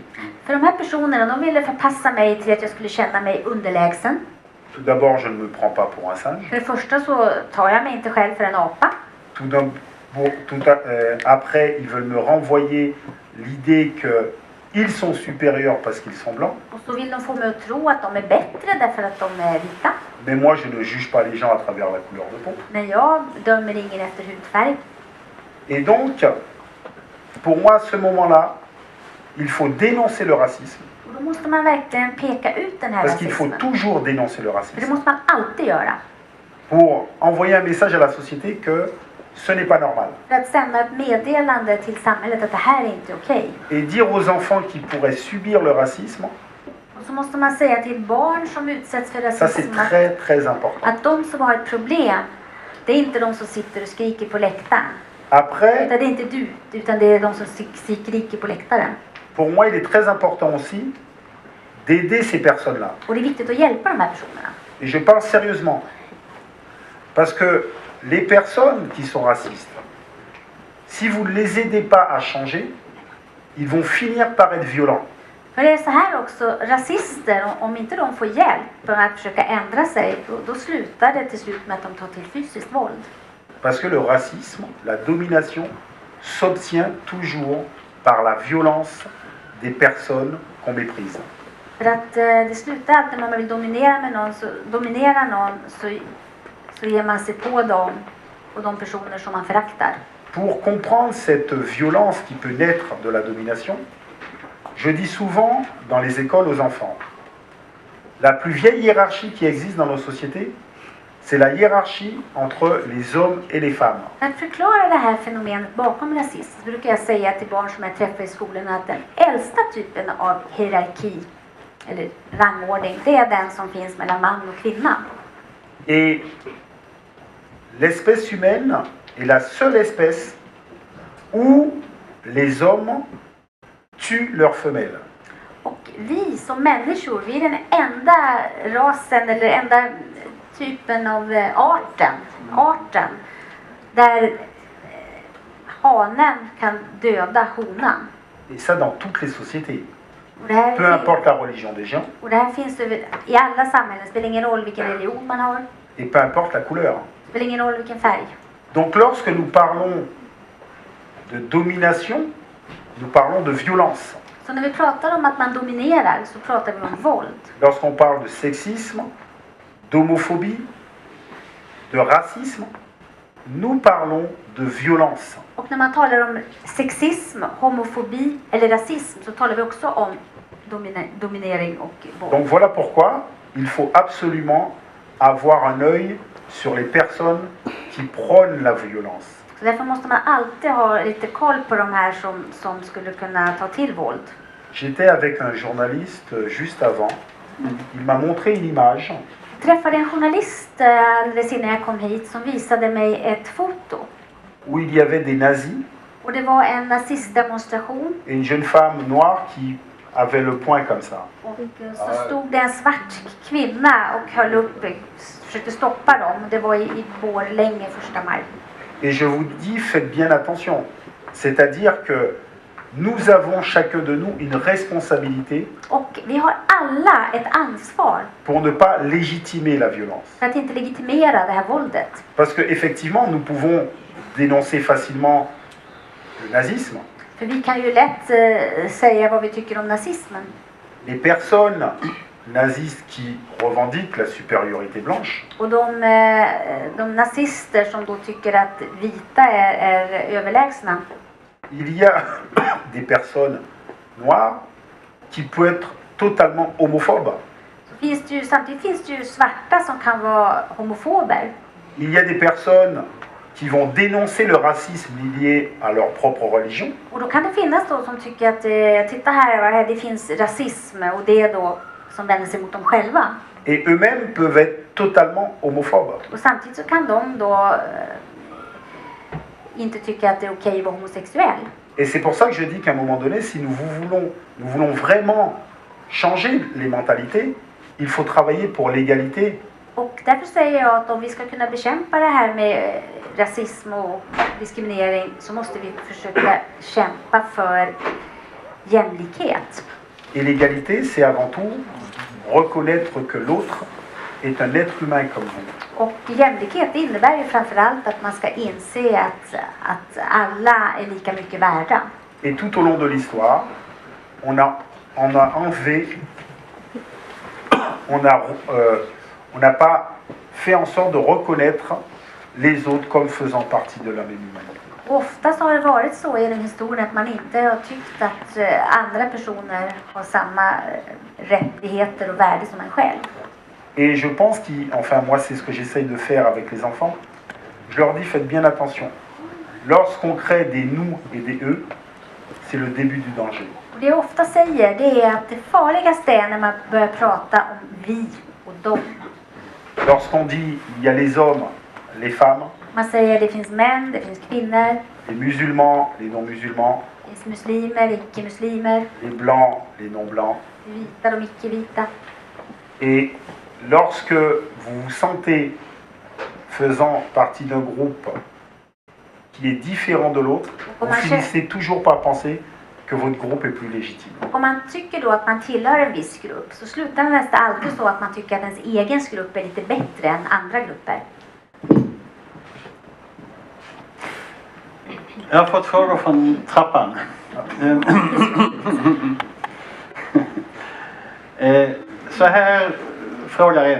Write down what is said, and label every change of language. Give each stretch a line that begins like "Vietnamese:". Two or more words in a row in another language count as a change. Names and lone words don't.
Swedish: För de här personerna, de ville förpassa mig till att jag skulle känna mig underlägsen.
French: Tout d'abord, je ne me prends pas pour un singe.
Swedish: För det första så tar jag mig inte själv för en apa.
French: Après, ils veulent me renvoyer l'idée qu'ils sont supérieurs parce qu'ils sont blancs.
Swedish: Och så vill de få mig att tro att de är bättre därför att de är vita.
French: Mais moi, je ne juge pas les gens à travers la couleur de peau.
Swedish: Men jag dömer ingen efter hudfärg.
French: Et donc, pour moi, à ce moment-là, il faut dénoncer le racisme.
Swedish: Och då måste man verkligen peka ut den här
French: Parce qu'il faut
Swedish: rasismen.
French: toujours dénoncer le
Swedish: För det
French: racisme.
Swedish: måste man alltid göra.
French: Pour envoyer un message à la société que ce n'est pas normal.
Swedish: För att sända ett meddelande till samhället att det här är inte okej.
French: Et dire aux enfants qui pourraient subir le racisme,
Swedish: Och så måste man säga till barn som utsätts för
French: ça c'est
Swedish: rasism
French: très très important.
Swedish: att de som har ett problem, det är inte de som sitter och skriker på läktaren.
French: Après,
Swedish: Utan det är inte du, utan det är de som skriker på läktaren.
French: pour moi, il est très important aussi d'aider ces personnes-là.
Swedish: Och det är viktigt att hjälpa de här personerna.
French: Et je parle sérieusement. Parce que les personnes qui sont racistes, si vous ne les aidez pas à changer, ils vont finir par être violents.
Swedish: För det är så här också, rasister, om inte de får hjälp med att försöka ändra sig, då slutar det till slut med att de tar till fysiskt våld.
French: Parce que le racisme, la domination, s'obtient toujours par la violence des personnes qu'on méprise.
Swedish: För att det slutar alltid när man vill dominera någon så ger man sig på dem och de personer som man föraktar.
French: Pour comprendre cette violence qui peut naître de la domination, je dis souvent dans les écoles aux enfants, la plus vieille hiérarchie qui existe dans nos sociétés, c'est la hiérarchie entre les hommes et les femmes.
Swedish: För att förklara det här fenomenet bakom rasism så brukar jag säga till barn som jag träffar i skolan att den äldsta typen av hierarki eller rangordning, det är den som finns mellan man och kvinna.
French: Et l'espèce humaine est la seule espèce où les hommes tuent leurs femelles.
Swedish: Och vi som människor, vi är den enda rasen eller enda typen av arten där hanen kan döda honan.
French: Et ça dans toutes les sociétés.
Swedish: Och det här,
French: Peu importe la religion des gens
Swedish: och det här finns i alla samhällen. Det spelar ingen roll vilken religion man har.
French: et peu importe la couleur.
Swedish: Det spelar ingen roll vilken färg.
French: Donc lorsque nous parlons de domination, nous parlons de violence.
Swedish: Så när vi pratar om att man dominerar så pratar vi om våld.
French: Lorsqu'on parle de sexisme, d'homophobie, de racisme, nous parlons de violence.
Swedish: Och när man talar om sexism, homofobi eller rasism så talar vi också om dominering och våld.
French: Donc voilà pourquoi il faut absolument avoir un œil sur les personnes qui prônent la violence.
Swedish: Så därför måste man alltid ha lite koll på de här som skulle kunna ta till våld.
French: J'étais avec un journaliste juste avant. Il m'a montré une image
Swedish: Jag träffade en journalist alldeles innan jag kom hit som visade mig ett foto.
French: où il y avait des nazis
Swedish: Och det var en nazistdemonstration
French: et une jeune femme noire qui avait le poing comme ça.
Swedish: och så stod det en svart kvinna och höll upp, försökte stoppa dem. Det var i Borlänge 1 maj.
French: Et je vous dis, faites bien attention. C'est-à-dire que nous avons chacun de nous une responsabilité
Swedish: Och vi har alla ett ansvar
French: pour ne pas légitimer la violence.
Swedish: för att inte legitimera det här våldet.
French: Parce qu'effectivement, nous pouvons dénoncer facilement le nazisme.
Swedish: För vi kan ju lätt säga vad vi tycker om nazismen.
French: Les personnes nazistes qui revendiquent la supériorité blanche,
Swedish: Och de nazister som då tycker att vita är överlägsna.
French: il y a des personnes noires qui peuvent être totalement homophobes.
Swedish: Samtidigt finns det ju svarta som kan vara homofober.
French: Il y a des personnes qui vont dénoncer le racisme lié à leur propre religion.
Swedish: Och då kan det finnas då som tycker att titta här, det finns rasism och det är då som vänder sig mot dem själva.
French: Et eux-mêmes peuvent être totalement homophobes.
Swedish: Och samtidigt så kan de då inte tycka att det är okej att vara homosexuell.
French: Et c'est pour ça que je dis qu'à un moment donné, si nous voulons vraiment changer les mentalités, il faut travailler pour l'égalité.
Swedish: Och därför säger jag att om vi ska kunna bekämpa det här med rasism och diskriminering så måste vi försöka kämpa för jämlikhet.
French: Et l'égalité, c'est avant tout reconnaître que l'autre est un être humain comme vous.
Swedish: Och jämlikhet innebär ju framförallt att man ska inse att alla är lika mycket värda.
French: Et tout au long de l'histoire, on a enlevé, on n'a pas fait en sorte de reconnaître les autres comme faisant partie de la même humanité.
Swedish: Oftast har det varit så genom historien att man inte har tyckt att andra personer har samma rättigheter och värde som en själv.
French: Et je pense enfin moi c'est ce que j'essaye de faire avec les enfants, je leur dis faites bien attention. Lorsqu'on crée des nous et des eux, c'est le début du danger.
Swedish: Det jag ofta säger det är att det farligaste är när man börjar prata om vi och dem.
French: Lorsqu'on dit il y a les hommes, les femmes,
Swedish: Man säger det finns män, det finns kvinnor,
French: les musulmans, les non-musulmans,
Swedish: det finns muslimer, icke-muslimer,
French: les blancs, les non-blancs.
Swedish: vita och icke-vita.
French: Et lorsque vous vous sentez faisant partie d'un groupe qui est différent de l'autre, vous finissez toujours par penser que votre groupe est plus légitime.
Swedish: Och om man tycker då att man tillhör en viss grupp så slutar det nästan alltid så att man tycker att ens egen grupp är lite bättre än andra grupper. Jag har fått frågor från trappan. Så här frågar en.